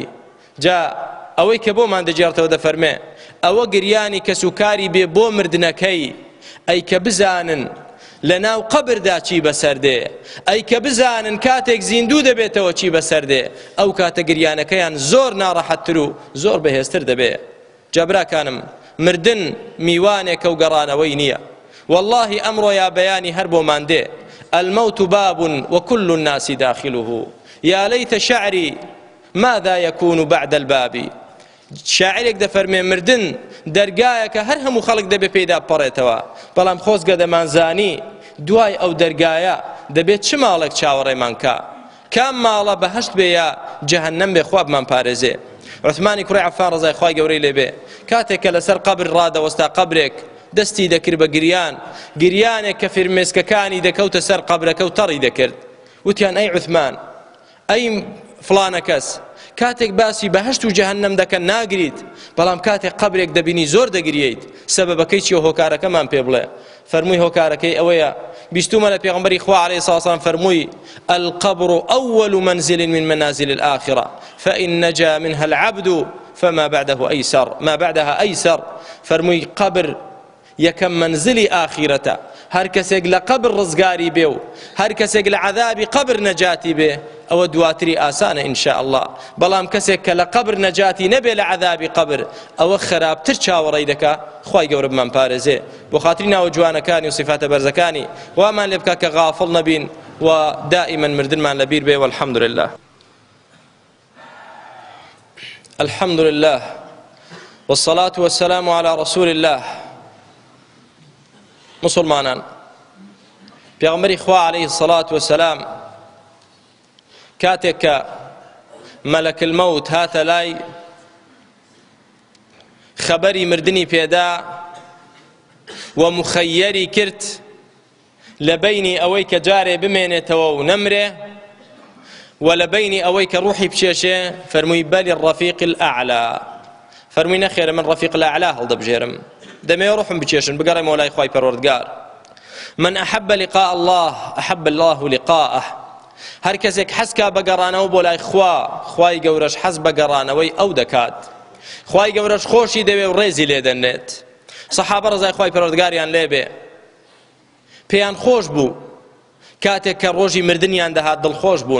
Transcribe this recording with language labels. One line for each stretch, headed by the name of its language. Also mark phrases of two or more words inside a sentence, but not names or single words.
Central Kurdish: جا ئەوەی کە بۆمان دەجێڕێتەوە دەفەرمێ ئەوە گریانی کەس و کاری بێ بۆ مردنەکەی، ئەی کە بزانن لە ناو قەبردا چی بەسەردێ، ئەی کە بزانن کاتێک زیندوو دەبێتەوە چی بەسەردێ، ئەو کاتە گریانەکەیان زۆر ناڕەحەتتر و زۆر بەهێزتر دەبێ. جابراکانم مردن میوانێکە و گەڕانەوەی نییە. والله ئەمڕۆ یا بەیانی هەر بۆمان دێ
Arabic: الموت باب وكل الناس داخله يا ليت شعري ماذا يكون بعد الباب.
Central Kurdish: شاعرێک دەفەرمێ مردن دەرگایەکە هەر هەموو خەڵک دەبێ پێیدا بپەڕێتەوە، بەڵام خۆزگە دەمانزانی دوای ئەو دەرگایە دەبێت چ ماڵێک چاوەڕێمان کە، کام ماڵە بەهەشت بێ یا جەهەنەم بێ خوا بمان پارێزێ. عوثمانی کوڕی عەفان ڕەزای خوای گەورەی لێبێ کاتێک کە لەسەر قەبر ڕادەوەستا قەبرێک دەستی دەکرد بە گریان، گریانێک کە فرمێسکەکانی دەکەوتە سەر قەبرەکە و تەڕی دەکرد. وتیان ئەی عوثمان، ئەی فڵانە کەس، کاتێک باسی بەهەشت و جەهەنەم دەکەن ناگریت، بەڵام کاتێک قەبرێک دەبینی زۆر دەگریت، سەبەبەکەی چیە؟ هۆکارەکەمان پێ بڵێ. فەرمووی هۆکارەکەی ئەوەیە، بیستومە لە پێغەمبەری خوا عەلەیهی سڵاو وسەلام فەرمووی
Arabic: القبر أول منزل من منازل الآخرة فإن نجا منها العبد فما بعده أيسر ما بعدها أيسر.
Central Kurdish: فەرمووی قبر یەکەم منزلی ئاخیرەتە، هەر کەسێک لە قبر ڕزگاری بێ و هەر کەسێک لە عەذابی قبر نەجاتی بێ ئەوە دواتری ئاسانە
Arabic: ئینشاء الله.
Central Kurdish: بەڵام کەسێک کە لە قبر نەجاتی نەبێ لە عەذابی قبر ئەوە خراپتر چاوەڕێی دەکا. خوای گەورە بمان پارێزێ. بۆ خاتری ناوە جوانەکانی و صفاتە بەرزەکانی وامان لێ بکە کە غافڵ نەبین و دائما مردنمان لەبیر بێ.
Arabic: والحمد لله. الحمد لله والصلاة والسلام على رسول الله.
Central Kurdish: مسلمانان، پێغەمبەری خوا
Arabic: عەلەیهی الصلاة والسلام
Central Kurdish: کاتێک کە
Arabic: مەلەک المەوت
Central Kurdish: هاتە لای خەبەری مردنی پێدا و مخەیەری کرد لە بەینی ئەوەی کە جارێ بمێنێتەوە و نەمرێ و لە بەینی ئەوەی کە ڕوحی بچێشێ، فەرمووی بەلی
Arabic: الرەفیق الأعلا.
Central Kurdish: فەرمووی نەخێرە من
Arabic: ڕەفیق الأعلا
Central Kurdish: هەڵدەبژێرم، دەمێ ڕوحم بچێشن بگەڕێمەوە لای خوای پەروەردگار.
Arabic: من أحب لقاء الله أحب الله لقاءه.
Central Kurdish: هەر کەسێک حەزکا بەگەڕانەوە بۆ لای خوای گەورەش حەز بەگەڕانەوەی ئەو دەکات، خوای گەورەش خۆشی دەوێ و ڕێزی لێ دەنێت. سەحابە ڕەزای خوای پەروەردگاریان لێبێ پێیان خۆش بوو کاتێک کە ڕۆژی مردنیان دەهات دڵخۆش بوون.